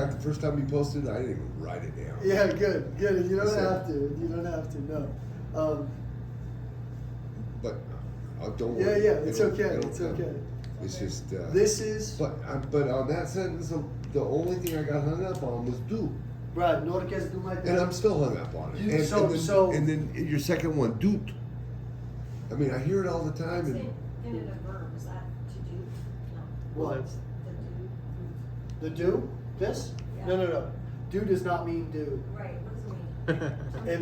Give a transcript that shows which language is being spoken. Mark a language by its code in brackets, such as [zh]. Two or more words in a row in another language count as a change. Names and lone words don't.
[en] of fact, the first time you posted, I didn't even write it down. Yeah, good. You don't That's it. have to. You don't have to. No. But don't Yeah, worry. yeah. It's It'll- okay. it'll It's come. okay. It's just. This is But on that sentence, the only thing I got hung up on was do, right. [eu] Nork es du maite. [en] and I'm still hung up on it. You- And then your second one, doot. I mean, I hear it all the time, and In a verb, is that to do? No. What? That's- The do? The do? This? Yeah. No. Do does not mean do. Right, what does it mean?